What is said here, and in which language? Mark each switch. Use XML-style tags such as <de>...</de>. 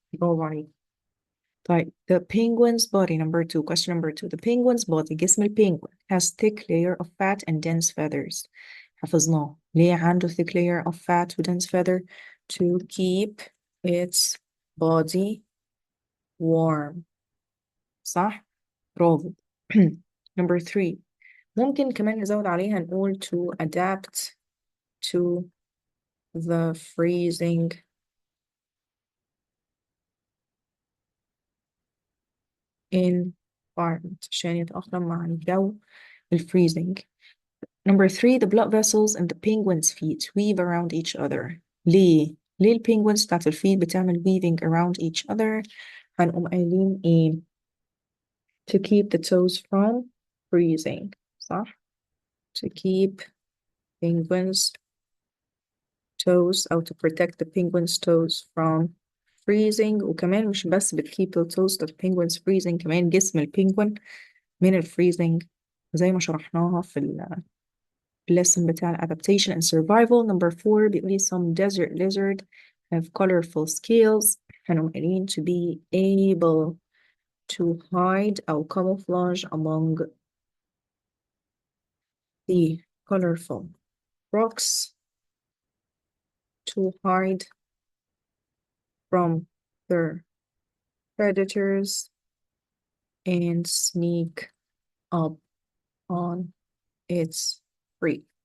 <ar>برافو عليك. طيب</ar> <en>the penguin's body, number 2, question number 2. The penguin's body،</en> <ar>جسم البينجوين</ar> <en>has thick layer of fat and dense feathers.</en> <ar>حفظناه. ليه عنده</ar> <en>thick layer of fat و dense feather؟ to keep its body warm.</en> <ar>صح؟ برافو. number 3، ممكن كمان نزود عليها نقول</ar> <en>to adapt to the freezing environment،</en> <ar>عشان يتأقلم مع الجو الفريزنج.</ar> <en>Number 3، the blood vessels in the penguin's feet weave around each other.</en> <ar>ليه؟ ليه البينجوينز بتاعت الفيت بتعمل</ar> <en>weaving around each other؟</en> <ar>هنقوم قايلين ايه؟</ar> <en>to keep the toes from freezing. صح؟ to keep penguins toes أو to protect the penguins toes from freezing.</en> <ar>وكمان مش بس</ar> <en>keep the toes of penguins freezing،</en> <ar>كمان جسم البينجوين من الفريزنج زي ما شرحناها في lesson بتاع</ar> <en>adaptation and survival. Number 4</en> <ar>بيقول لي</ar> <en>some desert lizard have colorful scales.</en> <ar>هنقوم قايلين</ar> <en>to be able to hide أو camouflage among the colorful rocks to hide from their predators and sneak up on its prey.</en>